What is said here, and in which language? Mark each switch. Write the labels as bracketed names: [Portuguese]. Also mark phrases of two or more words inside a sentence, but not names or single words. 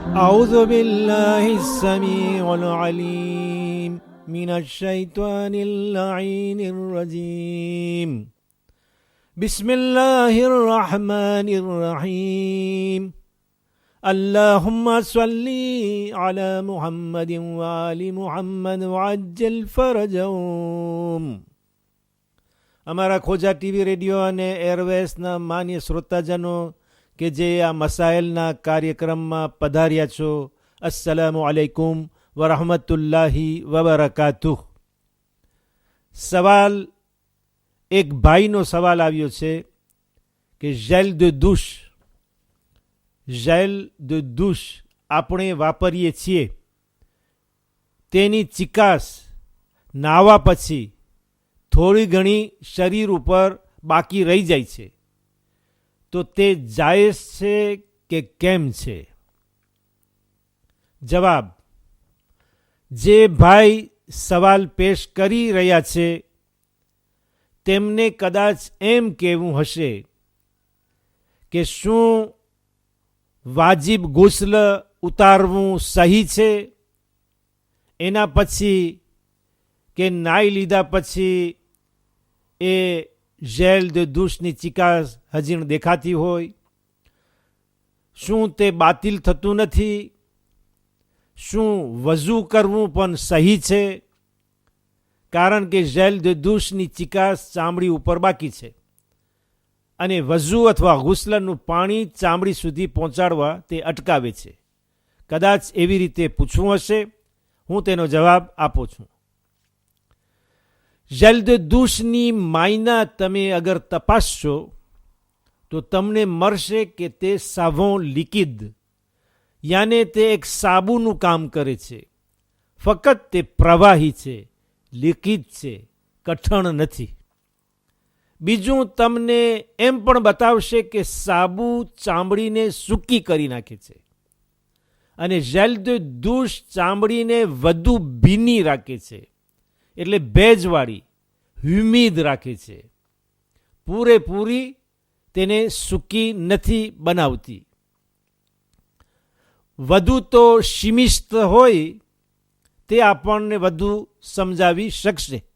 [Arabic] أعوذ بالله السميع العليم من الشيطان اللعين الرجيم بسم الله الرحمن الرحيم اللهم صل على محمد وآل محمد وعجل فرجهم. [Gujarati] અમારા ખોજા ટીવી રેડિયો અને એરવેસના માન્ય શ્રોતાજનો કે જે આ મસાઇલના કાર્યક્રમમાં પધાર્યા છો, [Arabic] السلام عليكم ورحمة الله وبركاته. [Gujarati] સવાલ, એક ભાઈનો સવાલ આવ્યો છે કે [French] gel de douche [Gujarati] આપણે વાપરીએ છીએ તેની ચિકાસ નાહવા પછી થોડી ઘણી શરીર ઉપર બાકી રહી જાય છે, તો તે જાયઝ છે કે કેમ છે? જવાબ: જે ભાઈ સવાલ પેશ કરી રહ્યા છે તેમને કદાચ એમ કહેવું હશે કે શું વાજિબ ગુસ્લ ઉતારવું સહી છે, એના પછી કે નાઈ લીધા પછી એ [French] gel de douche [Gujarati] ની ચિકાસ હજી દેખાતી હોય, શું તે બાતિલ થતું નથી? શું વઝુ કરવું પણ સહી છે? કારણ કે [French] gel de douche [Gujarati] ની ચિકાસ ચામડી ઉપર બાકી છે અને વઝુ અથવા ગુસ્લનું પાણી ચામડી સુધી પહોંચાડવા તે અટકાવે છે. કદાચ એવી રીતે પૂછવું હશે, હું તેનો જવાબ આપું છું. [French] gel de douche [Gujarati] ની માયના તમે અગર તપાસશો તો તમને મળશે કે તે [French] savon liquide, [Gujarati] યાને તે એક સાબુનું કામ કરે છે. ફક્ત તે પ્રવાહી છે, લિક્વિડ છે, કઠણ નથી. બીજું તમને એમ પણ બતાવશે કે સાબુ ચામડીને સૂકી કરી નાખે છે અને [French] gel de douche [Gujarati] ચામડીને વધુ ભીની રાખે છે, એટલે ભેજવાળી, હ્યુમિડ રાખે છે. પૂરેપૂરી તેને સૂકી નથી બનાવતી. વધુ તો શિમિસ્ત હોય તે આપણને વધુ સમજાવી શકશે.